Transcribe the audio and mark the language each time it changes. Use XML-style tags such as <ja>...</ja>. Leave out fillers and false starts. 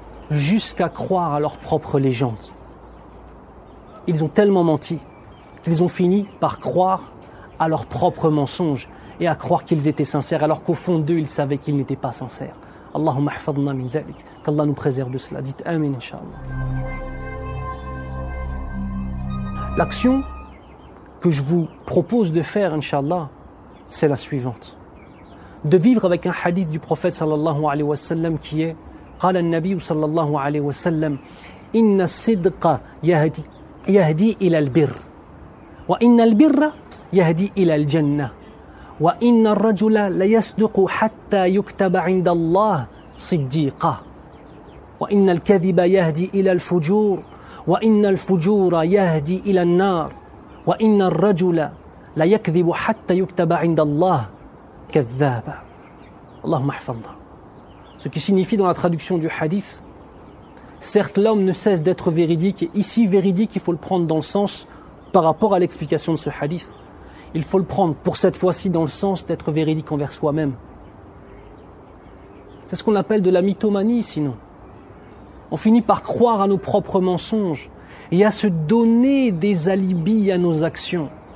<fr>jusqu'à croire à leur propre légende. Ils ont tellement menti qu'ils ont fini par croire à leur propre mensonge et à croire qu'ils étaient sincères, alors qu'au fond d'eux, ils savaient qu'ils n'étaient pas sincères.</fr> <ar>Allahumma hafadna min dhalik.</ar> <fr>Qu'Allah nous préserve de cela. Dites Amin, Inch'Allah. L'action que je vous propose de faire, Inch'Allah, c'est la suivante. De vivre avec un hadith du prophète sallallahu alayhi wa sallam qui est</fr> <ar>قال النبي صلى الله عليه وسلم إن الصدق يهدي إلى البر وإن البر يهدي إلى الجنة وإن الرجل ليصدق حتى يكتب عند الله صديقا وإن الكذب يهدي إلى الفجور وإن الفجور يهدي إلى النار وإن الرجل ليكذب حتى يكتب عند الله كذابا اللهم احفظنا.</ar> <fr>Ce qui signifie dans la traduction du hadith, certes l'homme ne cesse d'être véridique, et ici véridique il faut le prendre dans le sens, par rapport à l'explication de ce hadith, il faut le prendre pour cette fois-ci dans le sens d'être véridique envers soi-même. C'est ce qu'on appelle de la mythomanie sinon. On finit par croire à nos propres mensonges et à se donner des alibis à nos actions.</fr>